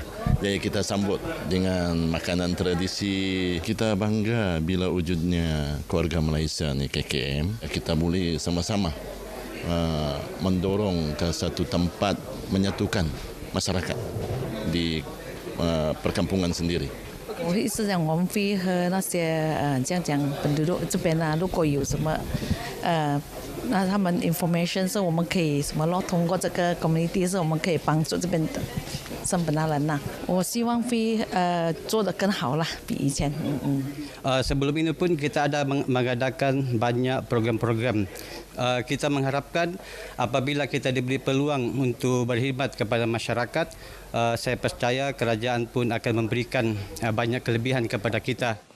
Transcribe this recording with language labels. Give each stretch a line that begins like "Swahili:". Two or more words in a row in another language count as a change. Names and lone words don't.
Malay: Jadi kita sambut dengan makanan tradisi. Kita bangga bila wujudnya keluarga Malaysia ni KKM. Kita boleh sama-sama mendorong ke satu tempat menyatukan masyarakat di perkampungan sendiri.
Chinese: 我意思讲，我们会和那些这样讲本地这边啊，如果有什么那他们 information 是我们可以什么咯，通过这个 community 是我们可以帮助这边的生本地人呐。我希望会做得更好啦，比以前。
Malay: Sebelum ini pun kita ada mengadakan banyak program-program. Kita mengharapkan apabila kita diberi peluang untuk berkhidmat kepada masyarakat, saya percaya kerajaan pun akan memberikan banyak kelebihan kepada kita.